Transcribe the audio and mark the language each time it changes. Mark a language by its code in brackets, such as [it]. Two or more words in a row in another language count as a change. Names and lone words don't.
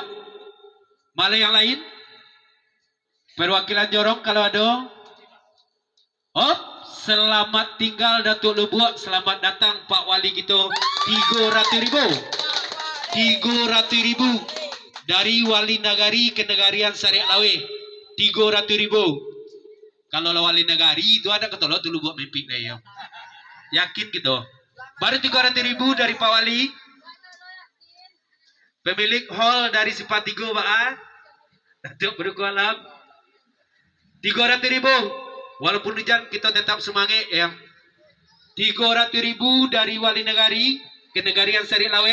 [id] Malah yang lain perwakilan jorong kalau ada. Oh, selamat tinggal Datuk Lubuat, selamat datang Pak Wali kita. 300.000. 300.000 dari Wali Nagari ke Negarian Sariak Lawe. 300.000. Kalau Wali Nagari itu ada ketolong Datuk Lubuat mimpi ya. Yakin gitu. Baru 300.000 dari Pak Wali. Pemilik hall dari Simpatigo Ba'a Datuk Berkualam 300.000. Walaupun hujan kita tetap semangat ya. 300.000 dari Wali Negari ke Negarian Sari Lawe.